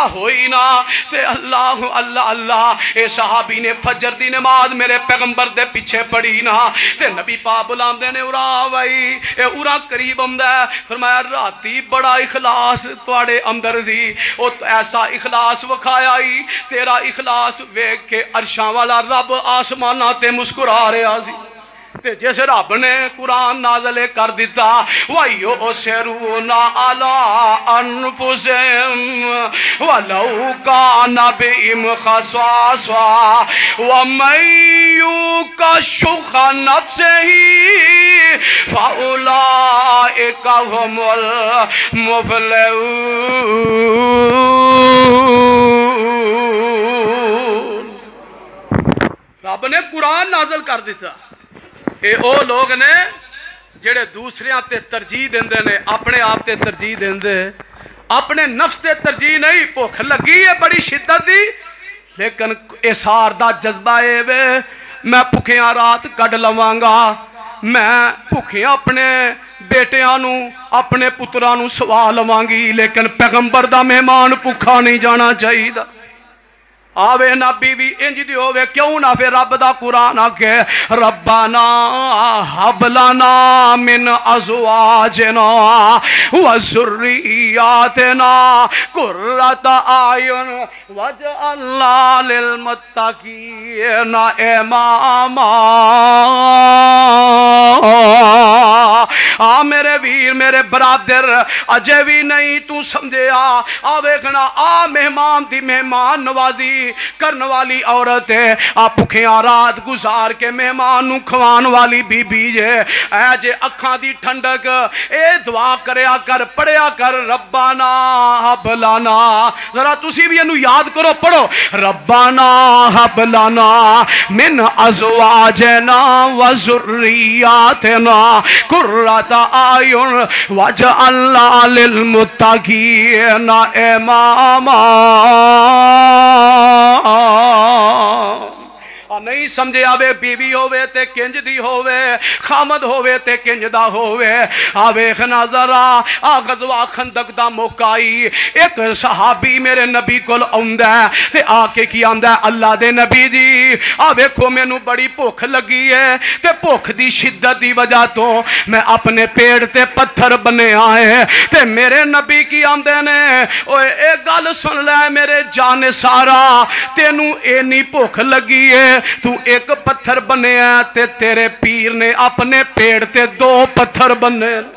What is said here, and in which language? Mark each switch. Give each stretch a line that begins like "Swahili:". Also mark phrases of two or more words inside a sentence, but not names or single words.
Punjabi: ہوئی نا تے اللہ اللہ اللہ اے صحابی نے فجر دی نماز میرے پیغمبر دے پیچھے پڑھی نا تے نبی پاک بلاندے نے اورا بھائی اے اورا قریب آمدا ہے فرمایا راتی بڑا اخلاص تواڈے اندر سی او ایسا اخلاص وکھایا ہی تیرا اخلاص ویکھ کے عرشاں والا رب آسماناں تے مسکرا رہا سی تے جیسے رب نے قرآن نازل کر دیتا
Arabic: وَيُؤْثِرُونَ عَلَىٰ أَنفُسِهِمْ وَلَوْ كَانَ بِهِمْ خَصَاصَةٌ وَمَن يُوقَ شُحَّ نَفْسِهِ فَأُولَٰئِكَ هُمُ الْمُفْلِحُونَ۔
Punjabi: رب نے قرآن نازل کر دیتا، اے او لوگ نے جڑے دوسریاں تے ترجیح دیندے نے، اپنے آپ تے ترجیح دیندے، اپنے نفس تے ترجیح نہیں۔ بھوک لگی ہے بڑی شدت دی، لیکن اثار دا جذبہ اے وے میں بھکھیاں رات کڈ لواں گا، میں بھکھیاں اپنے بیٹیاں نو اپنے پتراں نو سوا لواں گی، لیکن پیغمبر دا مہمان بھکھا نہیں جانا چاہیے۔ آوے نہ بیوی انج دی ہووے، کیوں نہ پھر رب دا قرآن آکھے
Arabic: ربنا ہب لنا من ازواجنا وذریاتنا قرۃ اعین واجعلنا للمتقین اماما۔
Punjabi: میرے ویر میرے برادر اجے بھی نہیں تو سمجھے ویکھنا مہمان دی مہمان نوازی کرن والی عورت ہے، بھکھیاں رات گزار کے مہمان نو کھوان والی بی بی جے، اے جے اکھاں دی ٹھنڈک اے دعا کریا کر، پڑھیا کر
Arabic: ربنا ہب لنا۔
Punjabi: ذرا تسی بھی انو یاد کرو، پڑھو
Arabic: ربنا ہب لنا من ازواجنا وذریاتنا قرۃ اعین واجعلنا للمتقین اماما۔
Punjabi: نہیں سمجھے آوے بیوی ہووے تے کنج دی ہووے، خامد ہووے تے کنج دا ہووے۔ آویخنا ذرا غزوہ خندق دا موقعی، ایک صحابی میرے نبی کول آندا ہے تے آکے کی آندا ہے اللہ دے نبی جی آویکھو میں نو بڑی بھوک لگی ہے تے بھوک دی شدت دی وجہ تو میں اپنے پیڑ تے پتھر بنے آئے تے میرے نبی کی آندے نے اوے ایک گل سن لے میرے جان سارا، تینو اینی بھوک لگی ہے، تو ایک پتھر بنے ہیں تے تیرے پیر نے اپنے پیڑ تے 2 پتھر بنے۔